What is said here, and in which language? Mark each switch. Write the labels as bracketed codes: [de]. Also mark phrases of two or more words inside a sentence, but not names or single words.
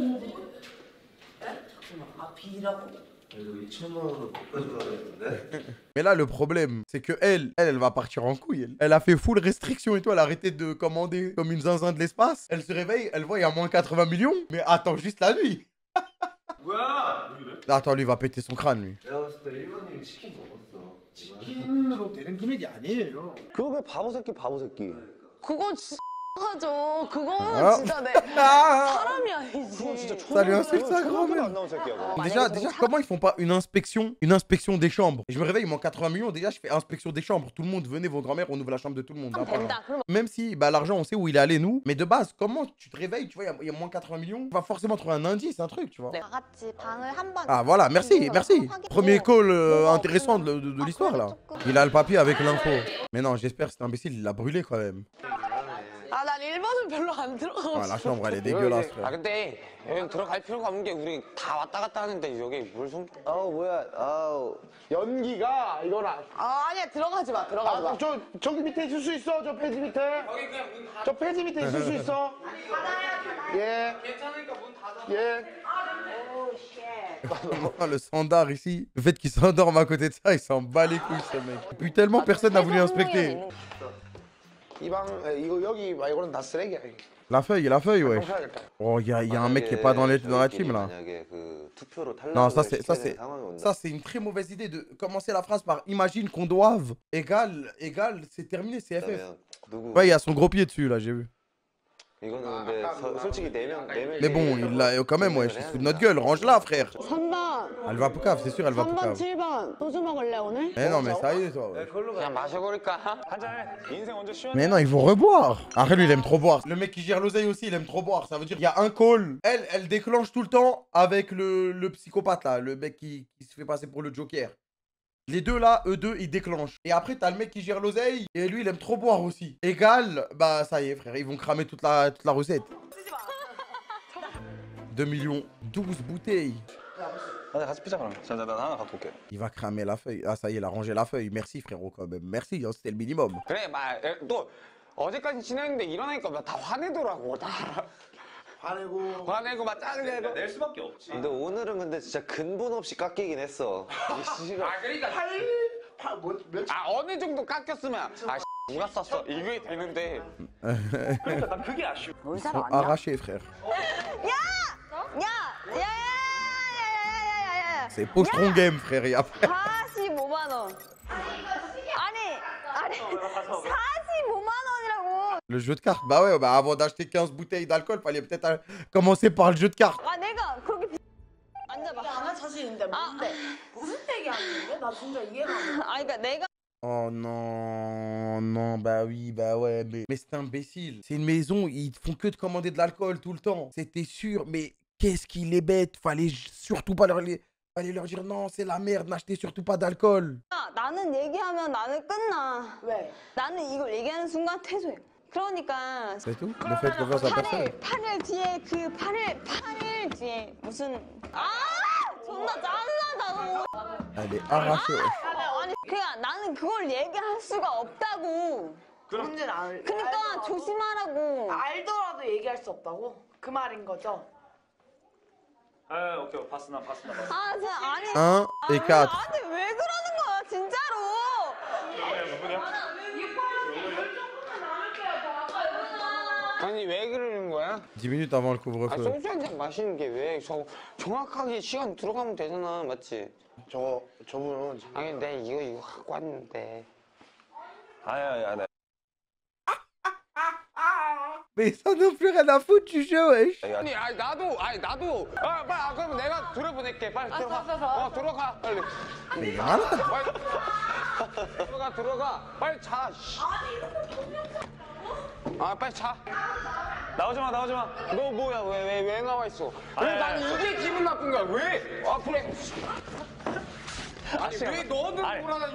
[fr] Mais là le problème c'est que elle va partir en couille. Elle a fait full restriction et tout, elle a arrêté de commander comme une zinzin de l'espace. Elle se réveille, elle voit il y a moins 80 millions. Mais attends juste la nuit. Attends lui il va péter son crâne lui. [ko] 그건 진짜 하죠. 그거는 진짜 내 사람이 아니지. [fr] Ça lui insulte sa grand-mère. Déjà, comment ils font pas une inspection des chambres? Et je me réveille, il manque 80 millions, déjà je fais inspection des chambres. Tout le monde, venez vos grand-mères, on ouvre la chambre de tout le monde. Même si bah, l'argent, on sait où il est allé, nous. Mais de base, comment tu te réveilles, tu vois, il y a moins 80 millions, tu vas forcément trouver un indice, un truc, tu vois. Ah voilà, merci. Premier call intéressant de l'histoire là. Il a le papier avec l'info. Mais non, j'espère que cet imbécile, il l'a brûlé quand même. [ko] 아, 난 1번은 별로 안 들어가고 [fr] Ah, la chambre, elle est dégueulasse, frère. [ko] 아 근데 여기 들어갈 필요가 없는 게 우리 다 왔다 갔다 하는데 여기 물 좀. 뭐야 연기가 이건 아니야 들어가지 마. 저기 밑에 있을 수 있어. 저 폐지 밑에. 여기 그냥 문 닫아. 저 폐지 밑에 있을 수 있어. 아니 닫아야지. 예. 괜찮으니까 문 닫아. 예. [fr] Le standard ici, le fait qu'il s'endorme à côté de ça, il s'en bat les couilles ce mec. Depuis tellement personne n'a voulu inspecter. [ko] 이방 이거 여기 말고는 다 쓰레기야. [fr] La feuille, ouais. Oh, y a un mec qui est pas dans la team là. Non, ça c'est une très mauvaise idée de commencer la phrase par imagine qu'on doive égal, c'est terminé, c'est FF. Ouais, il y a son gros pied dessus là, j'ai vu. Mais bon, il l'a quand même, ouais, je suis sous de notre gueule, range-la, frère. [ko] 3번. [fr] Elle va pour cave, c'est sûr, elle va pour [ko] 3번, [fr] cave. [ko] 7번. 소주 먹을래 오늘? [fr] Mais non, mais ça y est, toi. Ouais. [ko] 그냥 마셔버릴까? [fr] Mais non, ils vont reboire. Après, lui, il aime trop boire. Le mec qui gère l'oseille aussi, il aime trop boire. Ça veut dire qu'il y a un call. Elle déclenche tout le temps avec le psychopathe là, le mec qui se fait passer pour le Joker. Les deux là, eux deux, ils déclenchent. Et après, t'as le mec qui gère l'oseille. Et lui, il aime trop boire aussi. Égal, bah ça y est, frère. Ils vont cramer toute la recette. 2 millions, 12 bouteilles. Il va cramer la feuille. Ah, ça y est, il a rangé la feuille. Merci, frérot, quand même. Merci, hein, c'était le minimum. [ko] 그래, 또 어제까지 지냈는데 일어나니까 다 화내더라고. 다 화내고 막 짜증내고. 낼 수밖에 없지. 근데 오늘은 근데 진짜 근본 없이 깎이긴 했어. 그러니까 어느 정도 깎였으면 누가 쐈어? 이게 되는데. 그러니까 난 그게 아쉬워. [fr] Arraché, frère. C'est Postron Game, frère. Et après... [ko] 45만 원. 아니 45만 원이라고. [fr] Le jeu de cartes. Bah ouais, bah avant d'acheter 15 bouteilles d'alcool, fallait peut-être commencer par le jeu de cartes. [ko] 아 내가 그렇게 앉아봐. 나 사실 근데 뭔데? 무슨 얘기하는 거야? 나 진짜 이해가 안 돼. 아니 그러니까 내가 [fr] Oh non, bah oui, bah ouais, mais c'est imbécile. C'est une maison, ils font que de commander de l'alcool tout le temps. C'était sûr, mais qu'est-ce qu'il est bête. Fallait surtout pas fallait leur dire non, c'est la merde, n'achetez surtout pas d'alcool. [ko] 나는 얘기하면 나는 끝나. 왜? 나는 이걸 얘기하는 순간 퇴소해. 그러니까 [fr] C'est tout? Ne faites confiance à personne. [ko] 8일 뒤에 그 8일 뒤에 무슨 존나 짜증나다 너. [fr] Elle est arrachée. [ko] 아니 그냥 나는 그걸 얘기할 수가 없다고. 뭔지 알. 그러니까 조심하라고. 알더라도 얘기할 수 없다고? 그 말인 거죠? 아, 오케이, 봤어. 아, 진짜 아니. [fr] 1 et 4. [ko] 나한테 왜 그러는 거야, 진짜로? 아니 왜 그러는 거야? [fr] 10 minutes avant le couvre-feu. [ko] 소주 한잔 마시는 게 왜? 정확하게 시간 들어가면 되잖아, 맞지? 저분은 아니 내가 이거 갖고 왔는데. 아야. [fr] Mais ça n'a plus rien à foutre du jeu, wesh. [ko] 아니 나도 빨리 그러면 내가 들어보낼게. 빨리 들어가. 들어가 빨리. [fr] Mais malade. [ko] 들어가. 빨리 자. 빨리 자. 나오지 마. 너 뭐야? 왜 나와 있어? 난 이게 기분 나쁜 거야. 왜? 그래. 아니 왜 너는 돌아다니?